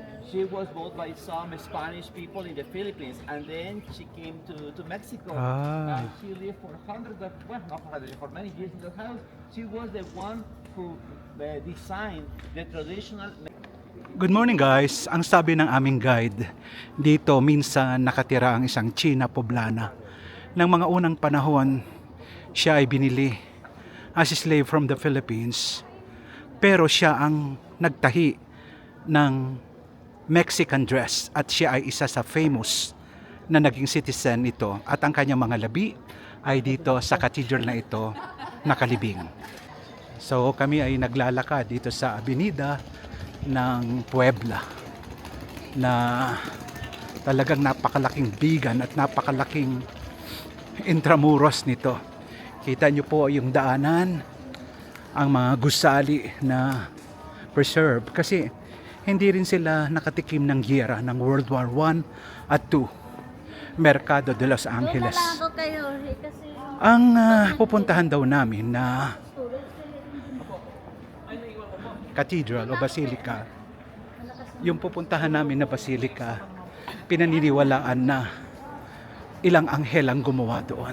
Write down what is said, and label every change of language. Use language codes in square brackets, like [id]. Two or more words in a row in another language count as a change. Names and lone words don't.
[en] She was bought by some Spanish people in the Philippines, and then she came to Mexico. Ah. And she lived for hundreds of, well, not hundreds, for many years in the house. She was the one who designed the traditional. Good morning guys. [tl] Ang sabi ng aming guide, dito minsan nakatira ang isang China poblana. Nang mga unang panahon, siya ay binili [en] as a slave from the Philippines. [tl] Pero siya ang nagtahi ng [en] Mexican dress [tl] at siya ay isa sa famous na naging citizen nito. At ang kanyang mga labi ay dito sa cathedral na ito nakalibing. So kami ay naglalakad dito sa Avenida ng Puebla na talagang napakalaking bigan at napakalaking intramuros nito. Kita nyo po yung daanan, ang mga gusali na preserve kasi hindi rin sila nakatikim ng giyera ng World War I at II. Mercado de Los Angeles. Ang pupuntahan daw namin na cathedral o basilica, yung pupuntahan namin na basilica, pinaniniwalaan na ilang anghel ang gumawa doon.